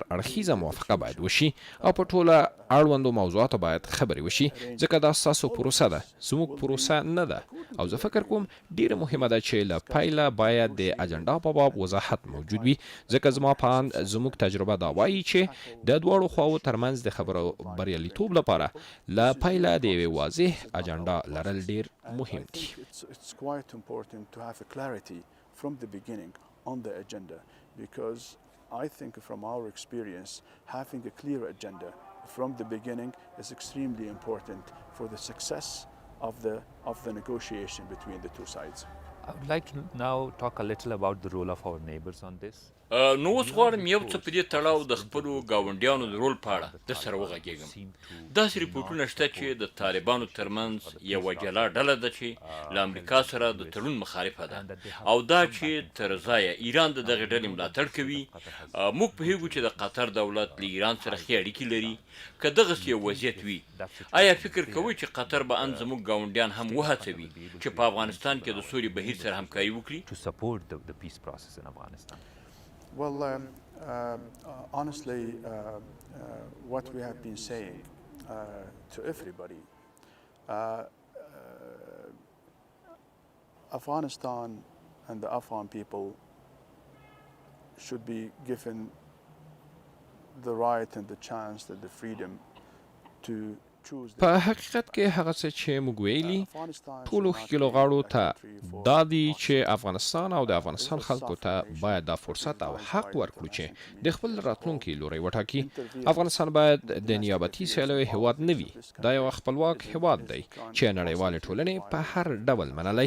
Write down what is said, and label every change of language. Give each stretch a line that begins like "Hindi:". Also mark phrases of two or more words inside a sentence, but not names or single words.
Pashto: اړخیزه موافقه باید وشي او په ټوله اړوندو موضوعاتو باید خبرې وشي ځکه دا ستاسو پروسه ده زموږ پروسه نه ده او زه فکر کوم ډیره مهمه ده چې له پیله باید د اجنډا په باب وضاحت موجود وي ځکه زما په اند زموږ تجربه دا وایي چې د دواړو خواو ترمنځ د خبرو بریالیتوب لپاره له پیله د یوې واضح اجنډا لرل ډیر مهم دي.
English: It's quite important to have a clarity from the beginning on the agenda because I think from our experience having a clear agenda from the beginning is extremely important for the success of the negotiation between the two sides. I would like to now talk a little about the role of our neighbors on this.
Pashto: نو اوس غواړم یو څه په دې تړاو د خپلو ګاونډیانو د رول په اړه د سره وغږېږم. داسې ریپورټونه شته چې د طالبانو ترمنځ یوه جلا ډله ده چې له امریکا سره د تړون مخالفه ده او دا چې تر ځایه ایران د دغې ډلې ملاتړ کوي. موږ پوهېږو چې د قطر دولت له ایران سره ښې اړیکې لري. که دغسې یو وضعیت وي آیا فکر کوئ چې قطر به ان زموږ ګاونډیان هم وهڅوي چې په افغانستان کې د سولې بهیر سره همکاري وکړي؟
English: To support the peace process in Afghanistan. Well, honestly, what we have been saying to everybody, Afghanistan and the Afghan people should be given the right and the chance and the freedom to choose.
Pashto: په حقیقت کې هغه څه چې موږ ویلي ټولو ښکېلو غاړو ته دا دي چې افغانستان او د افغانستان خلکو ته باید دا فرصت او حق ورکړو چې د خپل راتلونکي لوری وټاکي. افغانستان باید د نیابتي سیالیو هیواد نه وي. دا یو خپلواک هیواد دی چې نړیوالې ټولنې په هر ډول منلی.